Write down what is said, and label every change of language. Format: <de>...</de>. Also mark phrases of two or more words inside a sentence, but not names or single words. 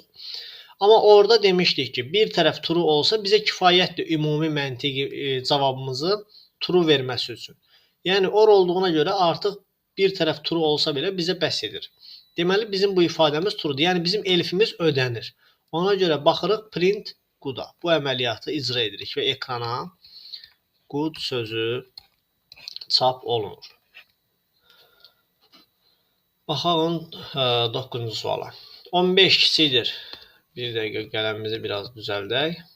<az>Amma orada demişdik ki, bir tərəf true olsa bizə kifayətdir ümumi məntiqi cavabımızı true verməsi üçün. Yəni or olduğuna görə artıq bir tərəf true olsa belə bizə bəs edir. Deməli bizim bu ifadəmiz truedur. Yəni bizim elifimiz ödənir. Ona görə baxırıq</az> <en>print good-</en> <az>a. Bu əməliyyatı icra edirik və ekrana good sözü çap olunur. Baxalım 9-cu suala. 15 kiçikdir. Bir dəqiqə qələmimizi biraz düzəldək.</az>